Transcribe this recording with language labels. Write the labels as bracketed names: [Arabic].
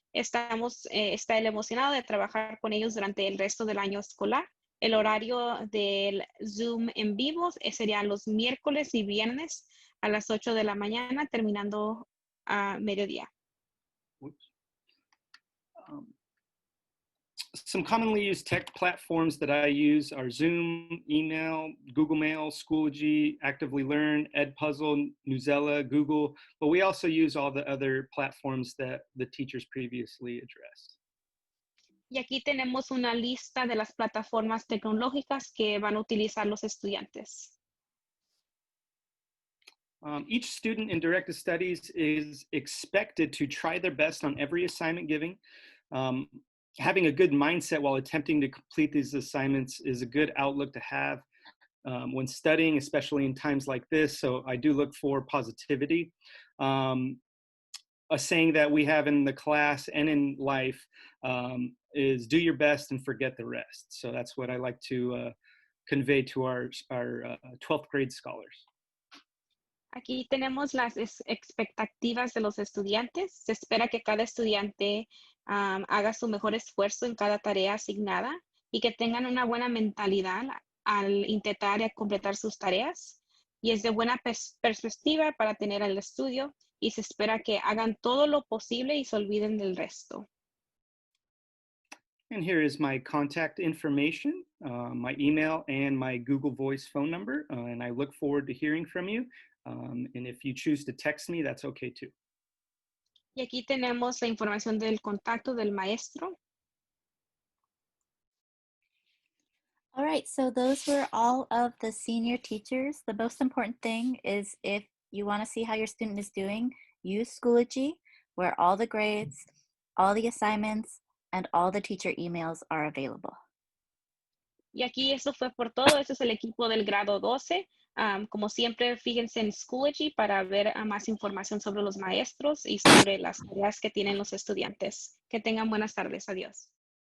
[Spanish] Está él emocionado de trabajar con ellos durante el resto del año escolar. El horario del Zoom en vivo sería los miércoles y viernes a las 8 de la mañana, terminando a mediodía. [English] Some commonly used tech platforms that I use are Zoom, email, Google Mail, Schoology, Actively Learn, Edpuzzle, Newsela, Google, but we also use all the other platforms that the teachers previously addressed. [Spanish] Y aquí tenemos una lista de las plataformas tecnológicas que van a utilizar los estudiantes. [English] Each student in directed studies is expected to try their best on every assignment given. Having a good mindset while attempting to complete these assignments is a good outlook to have. when studying, especially in times like this. So I do look for positivity. A saying that we have in the class and in life is do your best and forget the rest. So that's what I like to convey to our 12th grade scholars. [Spanish] Aquí tenemos las expectativas de los estudiantes. Se espera que cada estudiante haga su mejor esfuerzo en cada tarea asignada y que tengan una buena mentalidad al intentar completar sus tareas. Y es de buena perspectiva para tener el estudio y se espera que hagan todo lo posible y se olviden del resto. [English] And here is my contact information, my email and my Google Voice phone number. And I look forward to hearing from you. And if you choose to text me, that's okay too. [Spanish] Y aquí tenemos la información del contacto del maestro. [English] All right, so those were all of the senior teachers. The most important thing is if you want to see how your student is doing, use Schoology, where all the grades, all the assignments, and all the teacher emails are available. [Spanish] Y aquí eso fue por todo. Este es el equipo del grado 12. Como siempre, fíjense en Schoology para ver más información sobre los maestros y sobre las tareas que tienen los estudiantes. Que tengan buenas tardes. Adiós.